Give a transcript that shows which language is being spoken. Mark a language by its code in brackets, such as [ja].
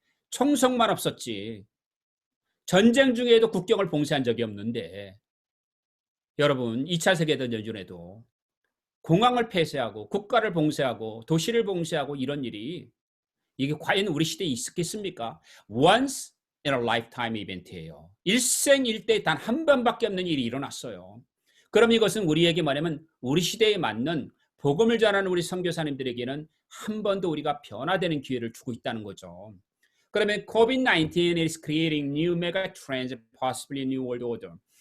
[ko] 총성만 없었지. 전쟁 중에도 국경을 봉쇄한 적이 없는데 여러분 2차 세계대전 전에도 공항을 폐쇄하고 국가를 봉쇄하고 도시를 봉쇄하고 이런 일이 이게 과연 우리 시대에 있었겠습니까? [en] Once in a lifetime [ko] 이벤트예요. 일생일대 단 한 번밖에 없는 일이 일어났어요. 그럼 이것은 우리에게 말하면 우리 시대에 맞는 복음을 전하는 우리 선교사님들에게는 한 번 더 우리가 변화되는 기회를 주고 있다는 거죠. [en] 그러면 COVID-19 is creating new mega trends, possibly new world order.